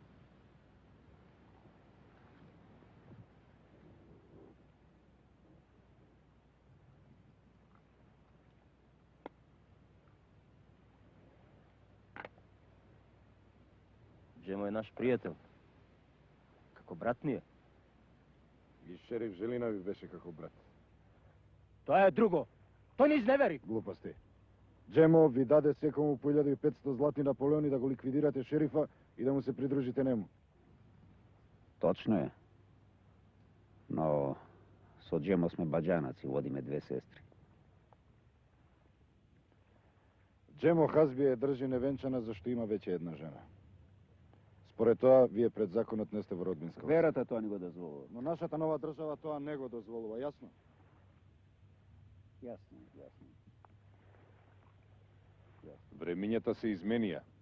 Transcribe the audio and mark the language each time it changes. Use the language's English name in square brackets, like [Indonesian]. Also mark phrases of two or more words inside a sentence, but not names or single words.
[Macedonian] Джемо е наш приятел. Како брат ни е. И шериф Желинови беше како брат. Тоа е друго. Тој не изневери. Глупости. Дžemo ви даде секому по 1500 златни наполеони да го ликвидирате шерифа и да му се придружите нему. [Serbian] Točno je. [Macedonian] Но, с Џемо сме баџанак и водиме две сестри. Džemo Хазби е држи невенчана зашто има веќе една жена. Според тоа, вие пред законот не сте во родбинска врска. Верата тоа не го дозволува. Но нашата нова држава тоа не го дозволува, јасно? Јасно, јасно. Времињата се изменија.